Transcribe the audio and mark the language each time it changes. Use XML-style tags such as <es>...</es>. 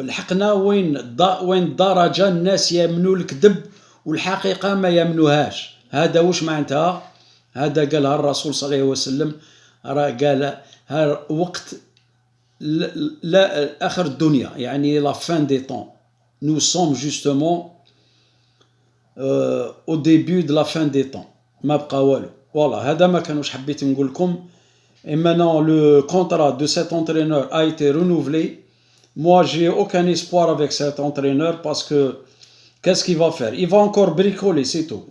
<ar>لحقنا وين درجة الناس يامنوا الكذب والحقيقة ما يامنوهاش. هذا واش معناتها؟ هذا قالها الرسول صلى الله عليه وسلم، راه قال وقت لا آخر الدنيا، يعني</ar> <fr>لا فان دي طون. نو سوم جوستومون au début de la fin des temps.</fr> <ar>ما بقى والو. Voilà, هذا ما كانوش حبيت نقول لكم.</ar> <fr>Et maintenant le contrat de cet entraîneur a été renouvelé. Moi j'ai aucun espoir avec cet entraîneur parce que qu'est-ce qu'il va faire? Il va encore bricoler, c'est tout.</fr>